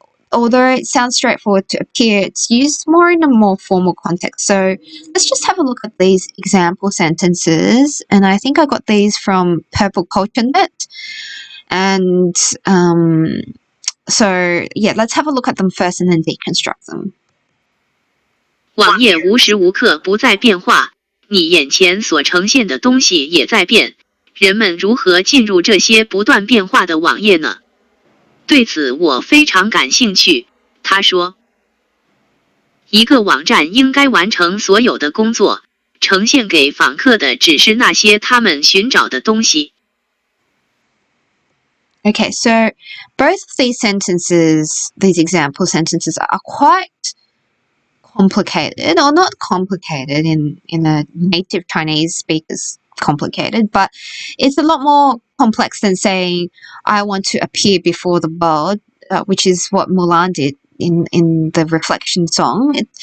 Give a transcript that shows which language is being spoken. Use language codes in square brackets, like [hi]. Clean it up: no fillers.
[en] Although it sounds straightforward to appear, it's used more in a more formal context. So let's just have a look at these example sentences. And I think I got these from Purple Culture Net. And so, yeah, let's have a look at them first and then deconstruct them. [zh] 网页无时无刻不在变化，你眼前所呈现的东西也在变。人们如何进入这些不断变化的网页呢？对此我非常感兴趣，他说。一个网站应该完成所有的工作，呈现给访客的只是那些他们寻找的东西。 [en] Okay, so both of these sentences, these example sentences, are quite complicated, or not complicated in a native Chinese speaker's complicated, but it's a lot more complex than saying I want to appear before the world, which is what MULAN did in the reflection song.